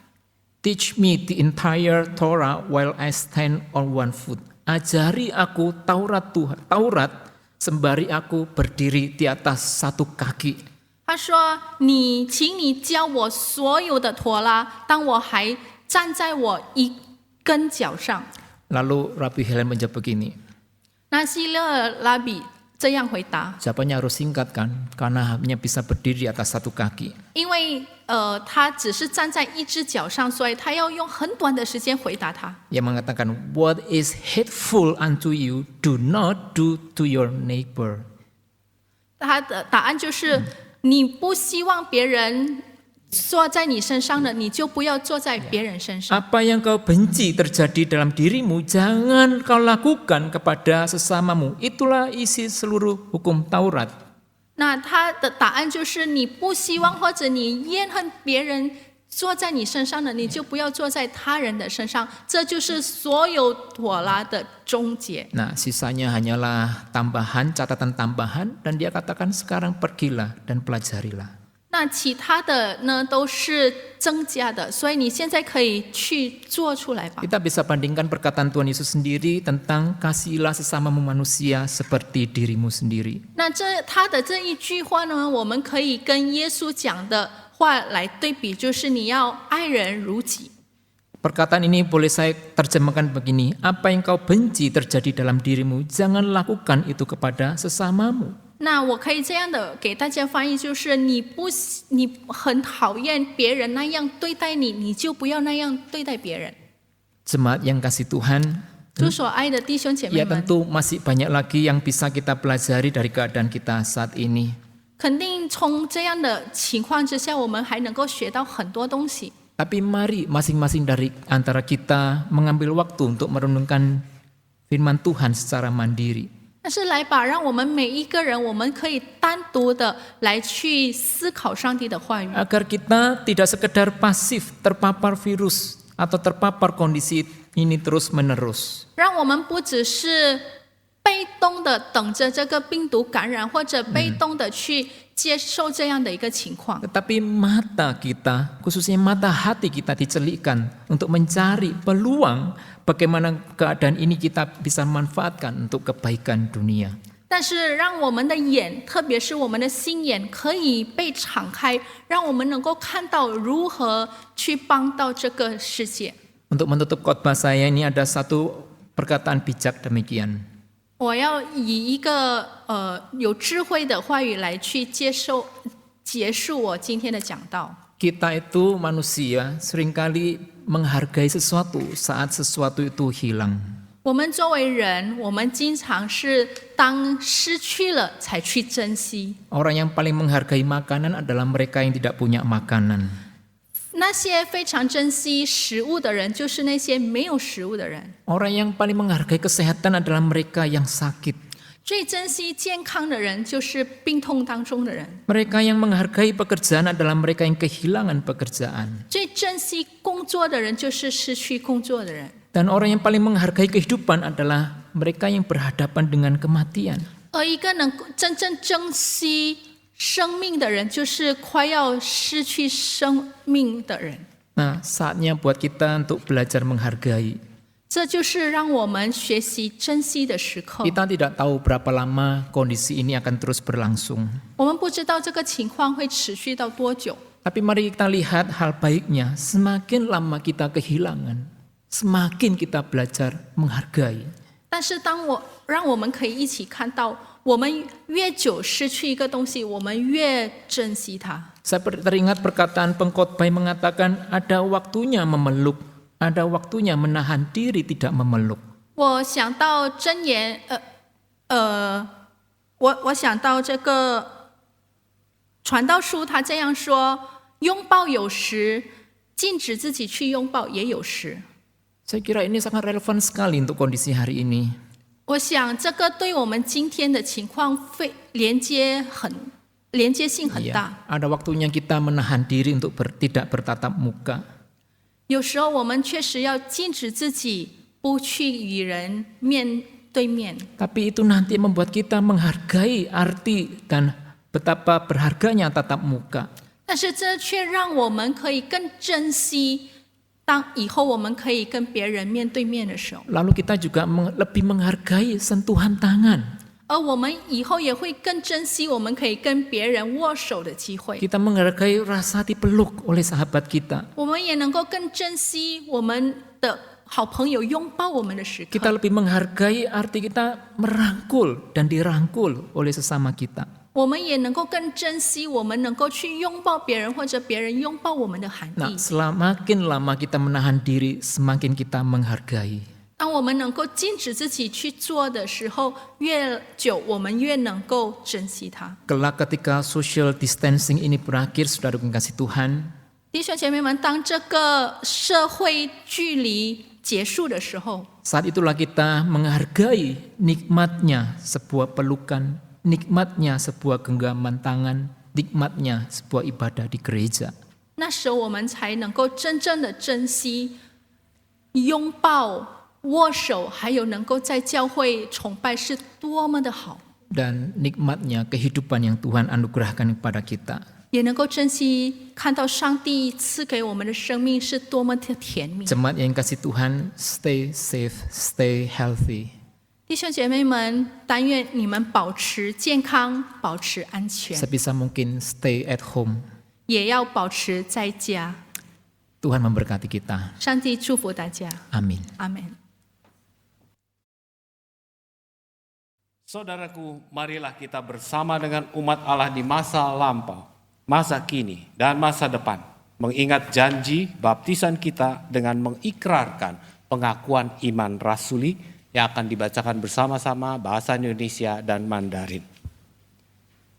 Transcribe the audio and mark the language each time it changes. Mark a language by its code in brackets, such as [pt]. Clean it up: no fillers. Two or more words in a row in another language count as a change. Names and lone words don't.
[en] Teach me the entire Torah while I stand on one foot. [id] Ajari aku Taurat Taurat sembari aku berdiri di atas satu kaki. [zh] 他说：“请你教我所有的妥拉，当我还站在我一根脚上。” [id] Lalu Rabi Hillel menjawab begini. [zh] 那希勒尔拉比这样回答， [id] Jawabannya harus singkat kan, karena hanya bisa berdiri di atas satu kaki. [zh] 因为他只是站在一只脚上，所以他要用很短的时间回答他。 [id] Yang mengatakan, [en] what is hateful unto you, do not do to your neighbor. [zh] 他的答案就是：你不希望别人坐在你身上的，你就不要坐在别人身上。 [id] Apa yang kau benci terjadi dalam dirimu, jangan kau lakukan kepada sesamamu. Itulah isi seluruh hukum Taurat. [zh] 那他的答案就是：你不希望或者你厌恨别人坐在你身上的，你就不要坐在他人的身上。这就是所有妥拉的终结。 [id] Nah, sisanya hanyalah tambahan, catatan tambahan, dan dia katakan sekarang pergilah dan pelajarilah. [zh] 那其他的呢都是增加的，所以你现在可以去做出来吧。 [id] Kita bisa bandingkan perkataan Tuhan Yesus sendiri tentang kasihilah sesamamu manusia seperti dirimu sendiri. [zh] 那他的这一句话呢，我们可以跟耶稣讲的话来对比，就是你要爱人如己。 [id] Perkataan ini boleh saya terjemahkan begini, apa yang kau benci terjadi dalam dirimu, jangan lakukan itu kepada sesamamu. [zh] 那我可以这样的给大家翻译，就是你很讨厌别人那样对待你，你就不要那样对待别人。 [id] Jemaat yang kasih Tuhan, [zh] 主所爱的弟兄姐妹 [id] ya [zh] 们， [id] tentu masih banyak lagi yang bisa kita pelajari dari keadaan kita saat ini. [zh] 肯定从这样的情况之下，我们还能够学到很多东西。 [id] Tapi mari masing-masing dari antara kita mengambil waktu untuk merenungkan firman Tuhan secara mandiri. [zh] 但是来吧，让我们每一个人，我们可以单独的来去思考上帝的话语， [id] Agar kita tidak sekedar pasif terpapar virus atau terpapar kondisi ini terus menerus. [zh] 让我们不只是被动的等着这个病毒感染，或者被动的去接受这样的一个情况。 [id] Tetapi mata kita, khususnya mata hati kita dicelikkan untuk mencari peluang bagaimana keadaan ini kita bisa manfaatkan untuk kebaikan dunia. [zh] 但是让我们的眼，特别是我们的心眼，可以被敞开，让我们能够看到如何去帮到这个世界。 [id] Untuk menutup khotbah saya ini ada satu perkataan bijak demikian. [zh] 我要以一个有智慧的话语来去结束我今天的讲道。 [id] Kita itu manusia seringkali menghargai sesuatu saat sesuatu itu hilang. [zh] 我们作为人，我们经常是当失去了才去珍惜。 [id] Orang yang paling menghargai makanan adalah mereka yang tidak punya makanan. [zh] 那些非常珍惜食物的人，就是那些没有食物的人。 [id] Orang yang paling menghargai kesehatan adalah mereka yang sakit. [zh] 最珍惜健康的人，就是病痛当中的人。 [id] Mereka yang menghargai pekerjaan adalah mereka yang kehilangan pekerjaan. [zh] 最珍惜工作的人，就是失去工作的人。 [id] Dan orang yang paling menghargai kehidupan adalah mereka yang berhadapan dengan kematian. [zh] 而一个能够真正珍惜生命的人，就是快要失去生命的人。 [id] Nah, saatnya buat kita untuk belajar menghargai. [zh] 这就是让我们学习珍惜的时刻。 [id] Kita tidak tahu berapa lama kondisi ini akan terus berlangsung. [zh] 我们不知道这个情况会持续到多久， [id] Tapi mari kita lihat hal baiknya. Semakin lama kita kehilangan, semakin kita belajar menghargai. [zh] 但是让我们可以一起看到，我们越久失去一个东西，我们越珍惜它。 [id] Saya teringat perkataan pengkhotbah yang mengatakan ada waktunya memeluk, ada waktunya menahan diri tidak memeluk. [zh] 我想到箴言，我想到这个传道书，他这样说：拥抱有时，禁止自己去拥抱也有时。 [id] Saya kira ini sangat relevan sekali untuk kondisi hari ini. [zh] 我想这个对我们今天的情况连接性很 [id] Ya, [zh] 大。 [id] ada waktunya kita menahan diri untuk tidak bertatap muka. [zh] 有时候我们确实要禁止自己不去与人面对面， [id] Tapi itu nanti membuat kita menghargai arti dan betapa berharganya tatap muka. [zh] 但是这却让我们可以更珍惜，当以后我们可以跟别人面对面的时候， [id] Lalu kita juga lebih menghargai sentuhan tangan. [zh] 而我们以后也会更珍惜我们可以跟别人握手的机会， [id] Kita menghargai rasa dipeluk oleh sahabat kita. [zh] 我们也能够更珍惜我们的好朋友拥抱我们的时 [id] Kita [zh] 刻， [id] lebih menghargai arti kita merangkul dan dirangkul oleh sesama kita. [zh] 我们也能够更珍惜我们能够去拥抱别人，或者别人拥抱我们的含 [id] Nah, [zh] 义。 [id] semakin lama kita menahan diri, semakin kita menghargai. [zh] 当我们能够禁止自己去做的时候，越久我们越能够珍惜它。 [id] Kelak ketika [en] social distancing [id] ini berakhir, saudara yang kasih Tuhan, [zh] 弟兄姐妹们，当这个社会距离结束的时候， [id] saat itulah kita menghargai nikmatnya sebuah pelukan, nikmatnya sebuah genggaman tangan, nikmatnya sebuah ibadah di gereja. [zh] 那时候我们才能够真正的珍惜拥抱、握手，还有能够在教会崇拜是多么的好， [id] Dan nikmatnya kehidupan yang Tuhan anugerahkan kepada kita. [zh] 也能够珍惜看到上帝赐给我们的生命是多么的甜蜜。 [id] Jemaat yang kasih Tuhan, [en] stay safe, stay healthy. [zh] 弟兄姐妹们，但愿你们保持健康，保持安全， [id] Sebisa mungkin [en] stay at home. [zh] 也要保持在家。 [id] Tuhan memberkati kita. [zh] 上帝祝福大家， [id] Amin. [zh] 阿门。 [id] Saudaraku, marilah kita bersama dengan umat Allah di masa lampau, masa kini, dan masa depan, mengingat janji baptisan kita dengan mengikrarkan pengakuan iman rasuli yang akan dibacakan bersama-sama bahasa Indonesia dan Mandarin.